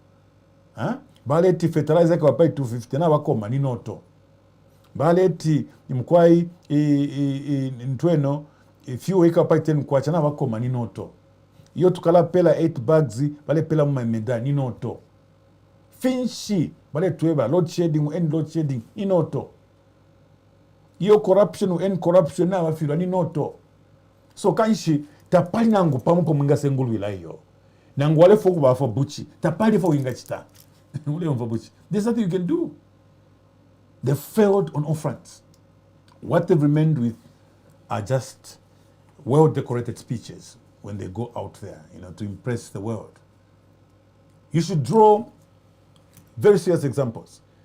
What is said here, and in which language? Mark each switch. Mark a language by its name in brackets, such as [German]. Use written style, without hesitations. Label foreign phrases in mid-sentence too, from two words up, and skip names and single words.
[Bemba] baleti fertilizer kwa pai 250 nabakoma ni noto baleti mkwai ntweno few ika pai 10 kwacha nabakoma ni noto iyo tukala pela 8 bags bale pela mumemeda ni noto finshi bale tueba [English] load shedding and load shedding [Bemba] ni noto iyo [English] corruption and corruption [Bemba] na wafirwa ni noto so kanshi tapali nangu pamupo mwinga sengulu ila hiyo nangu wale foku bafo buchi tapali fo winga chita ule mfo buchi [English] there's nothing you can do. They failed on all fronts. What they've remained with are just well-decorated speeches when they go out there, to impress the world. You should draw very serious examples.